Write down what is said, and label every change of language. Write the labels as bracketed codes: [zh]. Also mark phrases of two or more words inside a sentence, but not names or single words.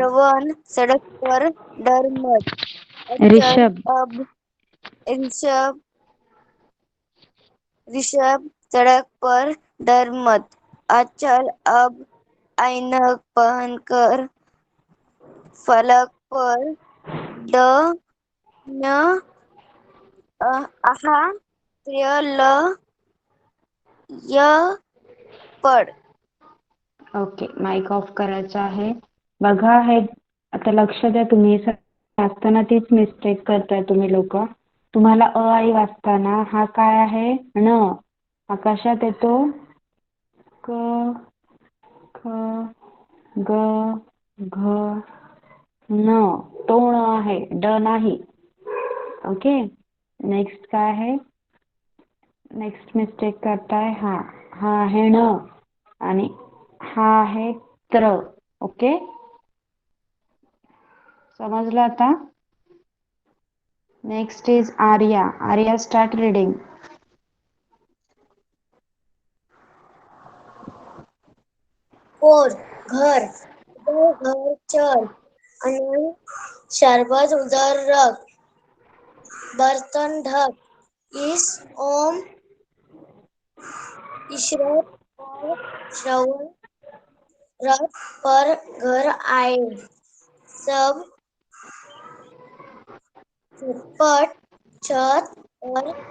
[hi] श्रवण सड़क पर डर मत. अचल ऋषभ. अब ऋषभ ऋषभ सड़क पर डर मत. अचल अब ऐनक पहनकर फलक पर ड न आहा त्र्य ल य पड. [mr] ओके, [en] mic off [mr] करायचा आहे. बघा हे आता लक्ष द्या, तुम्ही वाचताना तीच मिस्टेक करताय तुम्ही लोक. तुम्हाला अ आई वाचताना हा काय आहे न, आकाशात येतो क ख ग घ न, तो ण आहे, ड नाही. ओके, नेक्स्ट काय आहे, [en] next mistake [mr] करताय हा, हा आहे न आणि हा आहे त्र. ओके, समजलं आता. [en] next is Arya. Arya, start reading. [hi] कोर घर, घर चर, अनंत शरबत उदर रग, बर्तन ढक, इस ओम इशरत और श्रवण रथ पर घर आए, सब झटपट छत पर